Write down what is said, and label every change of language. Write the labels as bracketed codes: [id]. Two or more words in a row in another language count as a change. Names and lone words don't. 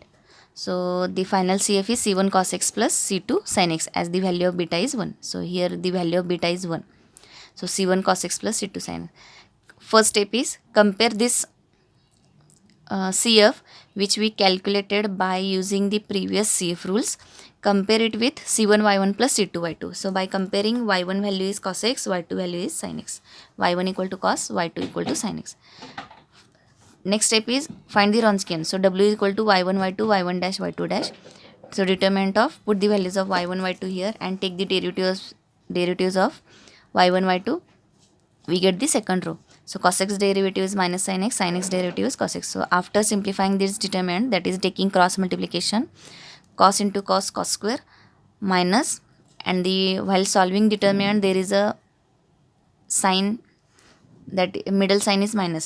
[en] So the final CF is C1 cos x plus C2 sin x, as the value of beta is 1. So here the value of beta is 1. So C1 cos x plus C2 sin x. First step is compare this CF which we calculated by using the previous CF rules. Compare it with C1 y1 plus C2 y2. So by comparing, y1 value is cos x, y2 value is sin x. y1 equal to cos, y2 equal to sin x. Next step is find the Wronskian. So w is equal to y1 y2 y1 dash y2 dash. So determinant of, put the values of y1 y2 here and take the derivatives of y1 y2. We get the second row. So cos x derivative is minus sin x derivative is cos x. So after simplifying this determinant, that is taking cross multiplication, cos into cos, cos square, minus, and the while solving determinant there is a sign, that middle sign is minus.